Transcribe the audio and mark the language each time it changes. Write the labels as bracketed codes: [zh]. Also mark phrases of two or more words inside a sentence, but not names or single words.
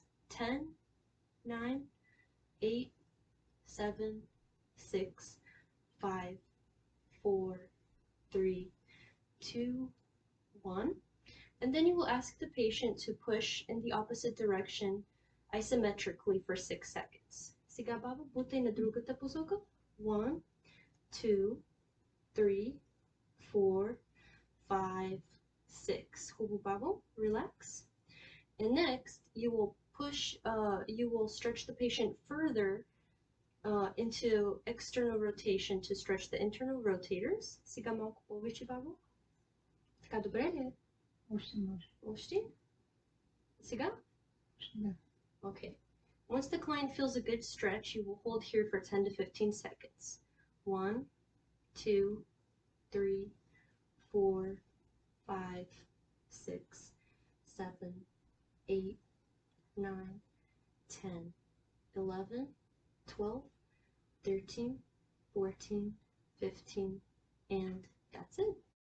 [en] 10, 9, 8, 7, 6, 5, 4, 3, 2, 1. And then you will ask the patient to push in the opposite direction isometrically for 6 seconds. [bg] Сега баба, бутай на другата посока. 1, 2, 3, 4, 5, 6. Хубаво, баба, relax. [en] And next, you will stretch the patient further into external rotation to stretch the internal rotators. [bg] Сега малко повече, баба. Така, добре ли? Още? Сега? Да. [en] Okay. Once the client feels a good stretch, you will hold here for 10 to 15 seconds. 1, 2, 3, 4, 5, 6, 7, 8, 9, 10, 11, 12, 13, 14, 15, and that's it.